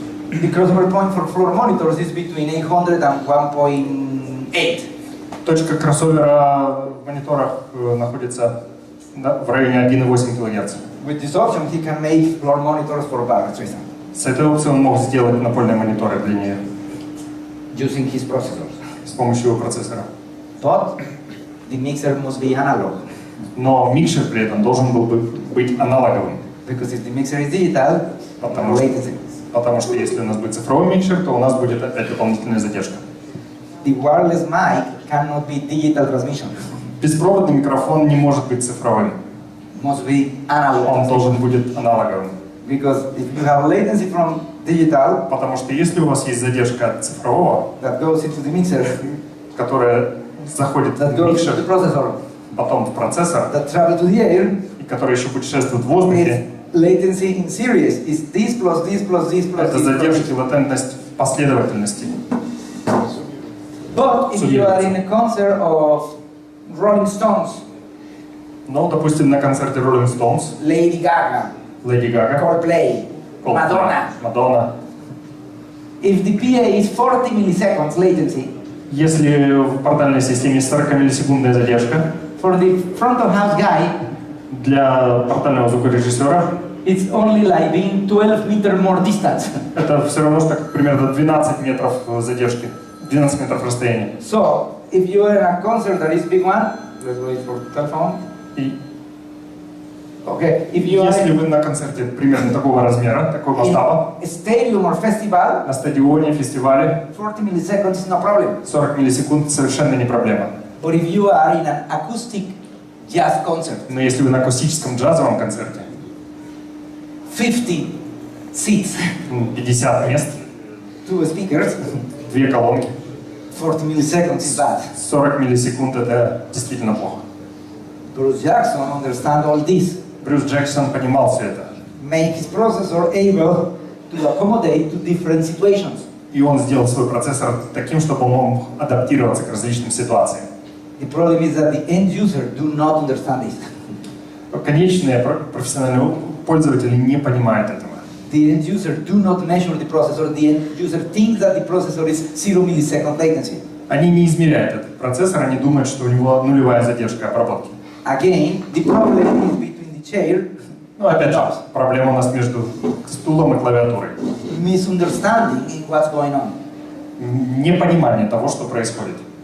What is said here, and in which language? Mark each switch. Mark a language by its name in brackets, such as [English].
[English] The crossover point for floor monitors is between 800 and 1.8. [Russian] Точка кроссовера в мониторах находится в районе 1,8 кГц. [English] With this option, he can make floor monitors for Barbra Streisand [Russian] С этой опцией он мог сделать напольные мониторы для нее [English] using his processors. [Russian] с помощью процессора. [English] But the mixer must be analog, [Russian] Но микшер при этом должен был бы быть аналоговым. [English] because if the mixer is digital, latency. [Russian] Потому что если у нас будет цифровой микшер, то у нас будет опять дополнительная задержка. [English] The wireless mic cannot be digital transmission. [Russian] Беспроводный микрофон не может быть цифровым. [English] Must be analog. [Russian] Он должен будет аналоговым. [English] Because if you have latency from digital [Russian] Потому что если у вас есть задержка от цифрового, [English] that goes into the mixer, [Russian] которая заходит [English] that [Russian] в [English] goes [Russian] микшер, [English] to the processor, [Russian] потом в процессор, [English] that travel to the air, [Russian] и которая еще путешествует в воздухе, [English] is latency in series. Is this plus this plus this plus [Russian] это [English] this. [Russian] задержка и латентность в последовательности. [English] But if you are in a concert of Rolling Stones, [Russian] Ну, допустим, на концерте Rolling Stones, [English] Lady Gaga, [Russian] Lady Gaga, [English] Coldplay, Madonna, [Russian] Madonna. [English] if the PA is 40 milliseconds latency, [Russian] Если в портальной системе 40 миллисекундная задержка, [English] for the front of house guy, [Russian] для портального звукорежиссера [English] it's only like being 12 meters more distance. [Russian] это все равно, что как примерно 12 метров задержки, 12 метров расстояния. [English] So, if you are in a concert that is big one, let's wait for telephone. [Russian] И [English] Okay, if you are [Russian] если [English] in [Russian] вы на концерте примерно такого размера, такого масштаба, [English] a stadium or festival, [Russian] на стадионе, фестивале, [English] 40 milliseconds is no problem. [Russian] 40 миллисекунд совершенно не проблема. [English] But if you are in an acoustic jazz concert, [Russian] Но если вы на акустическом джазовом концерте, [English] 50 seats, [Russian] 50 мест, [English] 2 speakers, [Russian] 2 колонки, [English] 40 milliseconds is bad. [Russian] 40 миллисекунд это действительно плохо. [English] Bruce Jackson understands all this, [Russian] Брюс Джексон понимал все это. [English] make his processor able to accommodate to different situations. [Russian] И он сделал свой процессор таким, чтобы он мог адаптироваться к различным ситуациям. [English] The problem is that the end user do not understand this. [Russian] Конечные профессиональные пользователи не понимают этого. [English] The end user do not measure the processor. The end user thinks that the processor is 0 millisecond latency. [Russian] Они не измеряют этот процессор, они думают, что у него нулевая задержка обработки. [English] Again, the problem is between the chair, [Russian] Ну, опять же, проблема у нас между стулом и клавиатурой. [English] misunderstanding what's going on. [Russian] Непонимание того, что происходит.